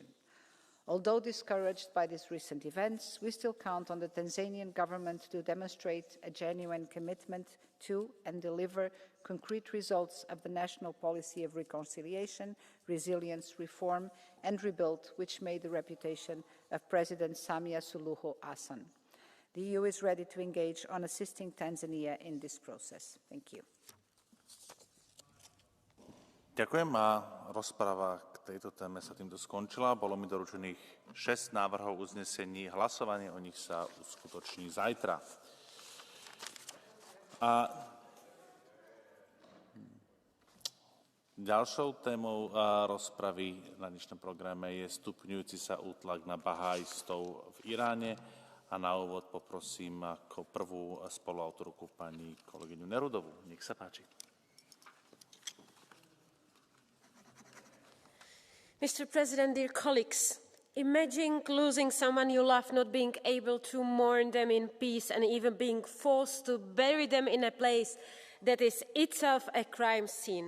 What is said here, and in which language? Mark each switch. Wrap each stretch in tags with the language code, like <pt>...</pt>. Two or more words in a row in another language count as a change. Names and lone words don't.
<en>Although discouraged by these recent events, we still count on the Tanzanian government to demonstrate a genuine commitment to and deliver concrete results of the national policy of reconciliation, resilience, reform and rebuild, which made the reputation of President Samia Suluhu Hassan. The EU is ready to engage on assisting Tanzania in this process. Thank you.</en> <sk>Ďakujem, a rozprava k tejto téme sa týmto skončila. Bolo mi doručených 6 návrhov uznesení. Hlasovanie o nich sa uskutoční zajtra. A ďalšou témou rozpravy na dnešnom programe je stupňujúci sa útlak na Baha'istov v Iráne. A na úvod poprosím ako prvú spoluautorku pani kolegyňu Nerudovú. Nech sa páči.</sk> <en>Mr. President, dear colleagues, imagine losing someone you love, not being able to mourn them in peace and even being forced to bury them in a place that is itself a crime scene.</en>